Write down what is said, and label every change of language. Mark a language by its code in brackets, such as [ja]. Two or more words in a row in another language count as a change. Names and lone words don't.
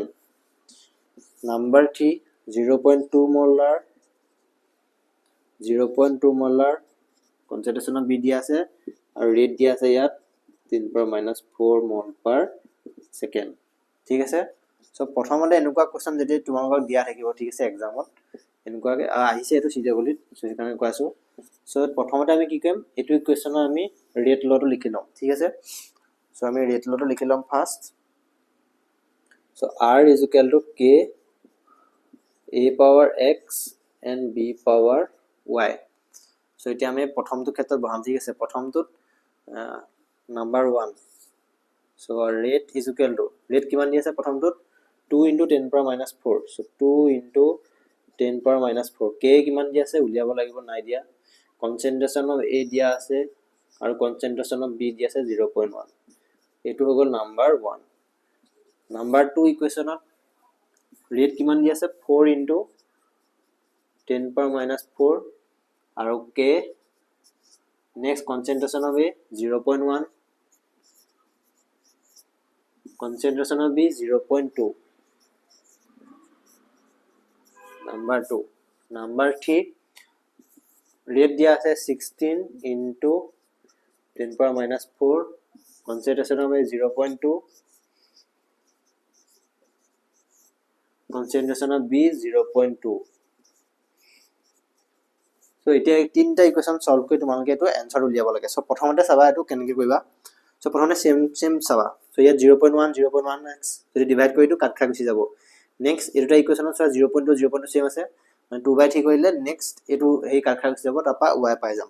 [en] Number 3 0.2 molar, 0.2 molar concentration of B [as] দিয়া আছে আৰু [en] rate [as] দিয়া আছে ইয়াত [en] 10 power minus 4 mol per second. [as] ঠিক আছে, সো প্ৰথমতে এনেকুৱা কোৱেশ্চন যদি তোমালোকক দিয়া থাকিব, ঠিক আছে, এক্সামত এনেকুৱাকে আহিছে, এইটো চিজাগলিত, সো সেইকাৰণে কৈছো। সো প্ৰথমতে আমি কি কৰিম, এইটো ইকুৱেশ্যনৰ আমি ৰেট লটো লিখি লম, ঠিক আছে। সো আমি ৰেট লটো লিখি লম ফাৰ্ষ্ট। [en] সো r is equal to k a power x and b power y. [as] সো এতিয়া আমি প্ৰথমটো ক্ষেত্ৰত বহাম, ঠিক আছে। প্ৰথমটোত নাম্বাৰ 1, সো ৰেট [en] is equal to, [as] ৰেট কিমান দি আছে প্ৰথমটোত [en] 2 into 10 power minus 4, [as] সো [en] 2 into 10 power minus 4, [as] k কিমান দি আছে উলিয়াব লাগিব, নাই দিয়া। [en] concentration of a [as] দিয়া আছে আৰু [en] concentration of b [as] দি আছে 0.1, এইটো হৈ গ'ল নাম্বাৰ 1। নাম্বাৰ 2 ইকুৱেশ্যনত ৰেট কিমান দি আছে [en] 4 into 10 power minus 4 [as] আৰু k, নেক্সট [en] concentration of a [as] 0.1, [en] concentration of B 0.2, number 2. Number 3 rate [hi] दिया है [en] 16 into 10 power minus 4, concentration of A 0.2, concentration of B 0.2. [as] So এতিয়া তিনটা ইকুৱেশ্যন সলভ কৰি তোমালোকে এটো আনসাৰ উলিয়াব লাগে। সো প্ৰথমতে চাবা এটো কেনেকৈ কৰিবা। সো প্ৰথমতে সেম চাবা। সো ইয়াত 0.1 0.1x যদি ডিভাইড কৰি দিও কাট খাই গুচি যাব। নেক্সট এটা ইকুৱেশ্যনত চোৱা 0.2 0.2 সেম আছে, মানে 2/3 কৰিলে নেক্সট এটো এই কাট খাই গুচি যাব, তাৰপা y পাই যাম।